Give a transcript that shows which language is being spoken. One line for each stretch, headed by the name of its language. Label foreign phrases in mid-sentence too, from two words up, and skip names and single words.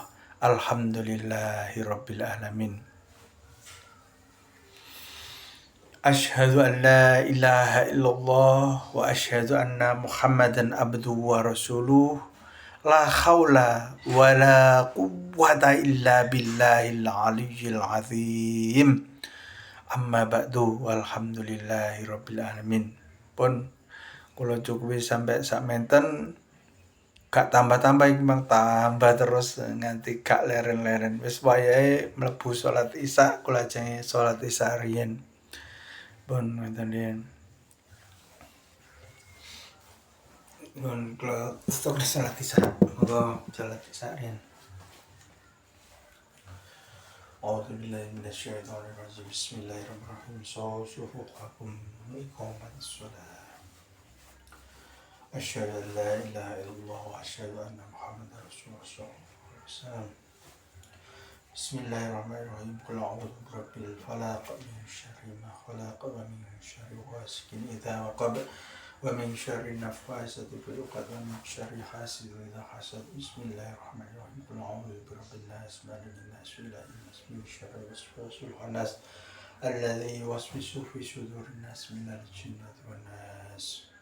Arabic: الحمد لله رب العالمين. أشهد أن لا إله إلا الله وأشهد أن محمدا عبده ورسوله. لا حول ولا قوة إلا بالله العلي العظيم. أما بعد، والحمد لله رب العالمين.
Javanese: Pun kula cukupi sampai sak menten, gak tambah-tambah iki Mang, tambah terus nganti gak leren-leren. Wis wayahe mlebu salat Isya, kula ajenge salat Isya riyen. Pun ngoten riyen. Pun kula stok salat Isya. Monggo salat Isya riyen.
Arabic: أعوذ بالله من الشيطان الرجيم. بسم الله الرحمن الرحيم. صفوفكم إقامة الصلاة. أشهد أن لا إله إلا الله وأشهد أن محمدا رسول الله صلى الله عليه وسلم. بسم الله الرحمن الرحيم. قل أعوذ برب الفلق من شر ما خلق ومن شر غاسق إذا وقب ومن شر النفاثات في العقد ومن شر حاسد إذا حسد. بسم الله الرحمن الرحيم. قل أعوذ برب الناس ملك الناس إله الناس من شر الوسواس الخناس الذي يوسوس في صدور الناس من الجنة والناس.